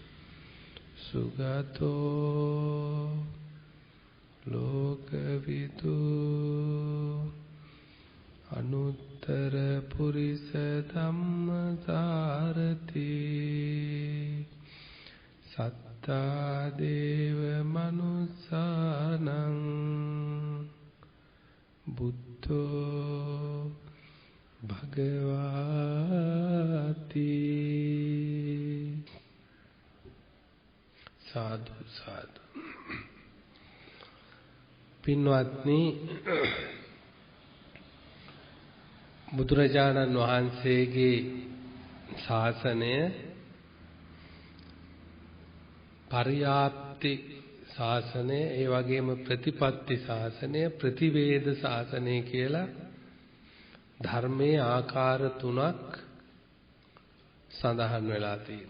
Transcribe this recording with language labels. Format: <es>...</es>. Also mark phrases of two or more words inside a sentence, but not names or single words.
<pi>සුගතෝ ලෝකවිදු අනුත්තර පුරිස ධම්මසාරති සත්තා දේව මනුස්සානං බුද්ධෝ භගවාති සාදු සාදු.</pi> <si>පින්වත්නි, බුදුරජාණන් වහන්සේගේ ශාසනය පරියාප්ති ශාසනය, ඒ වගේම ප්‍රතිපත්ති ශාසනය, ප්‍රතිවේද ශාසනය කියලා ධර්මයේ ආකාර තුනක් සඳහන් වෙලා තියෙනවා.</si>